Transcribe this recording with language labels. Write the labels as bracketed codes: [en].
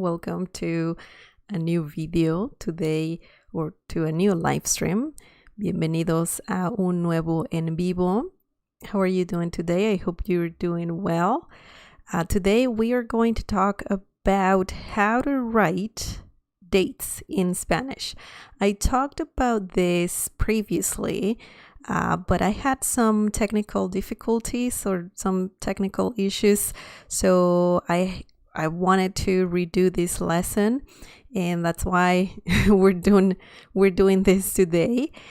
[en] Welcome to a new video today or to a new live stream. [es] Bienvenidos a un nuevo en vivo. [en] How are you doing today? I hope you're doing well. Today, we are going to talk about how to write dates in Spanish. I talked about this previously. But I had some technical difficulties or some technical issues, so I wanted to redo this lesson, and that's why we're doing this today.